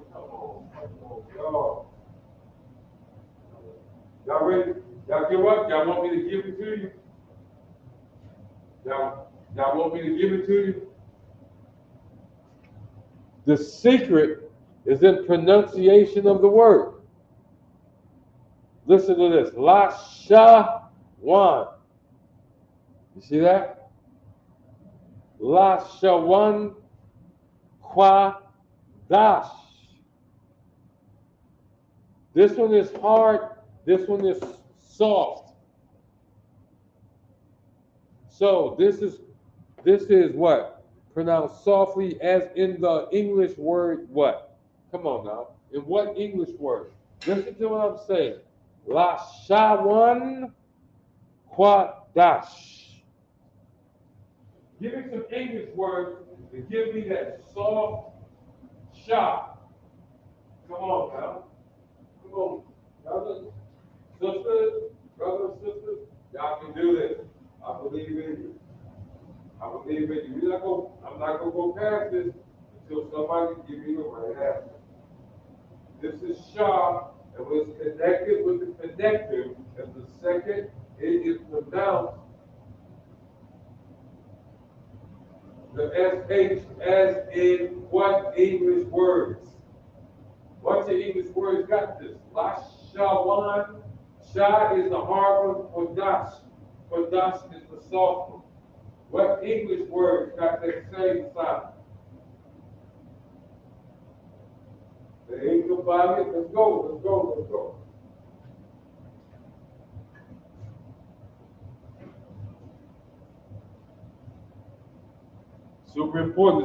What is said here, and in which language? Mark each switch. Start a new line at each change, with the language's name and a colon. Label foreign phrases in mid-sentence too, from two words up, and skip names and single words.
English: Come on, y'all. Y'all ready? Y'all give up? Y'all want me to give it to you? Y'all want me to give it to you? The secret is in pronunciation of the word. Listen to this. La-Sha-Wan. You see that? La-Sha-Wan Kwadash. This one is hard. This one is soft. So this is what? Pronounced softly as in the English word what? Come on now. In what English word? Listen to what I'm saying. La-Sha-Wan Kwadash. Give me some English words to give me that soft shot. Come on now. Come on. Brothers, sisters, brothers, sisters, y'all can do this. I believe in you. I believe in you. I'm not gonna go past this until somebody give me the right answer. This is sharp, and when it's connected with the connector, and the second it is pronounced the SH as in what English words? What English words got this? La-Sha-Wan. Sha is the hard one. Kodash. Kodash is the soft one. What English words got that same sound? There ain't nobody. Let's go. Super important.